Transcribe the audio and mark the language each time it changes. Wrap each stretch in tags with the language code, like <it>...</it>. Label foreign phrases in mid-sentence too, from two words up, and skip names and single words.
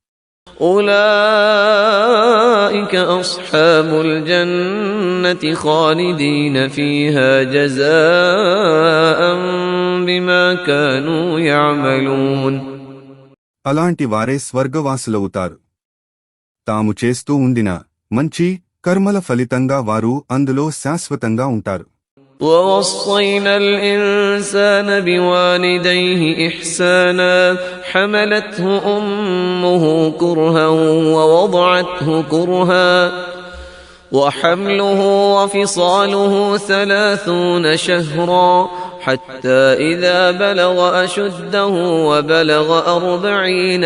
<ar>أولئك أصحاب الجنة خالدين فيها جزاء بما كانوا يعملون.</ar> <te>అలాంటి వారే స్వర్గవాసులవుతారు. తాము చేస్తూ ఉండిన మంచి కర్మల ఫలితంగా వారు అందులో శాశ్వతంగా ఉంటారు.</te> <ar>وَوَصَّيْنَا الْإِنسَانَ بِوَالِدَيْهِ إِحْسَانًا حَمَلَتْهُ أُمُّهُ كُرْهًا وَوَضَعَتْهُ كُرْهًا وَحَمْلُهُ وَفِصَالُهُ 30 شهرا حتى إذا بلغ أشده وبلغ 40</ar>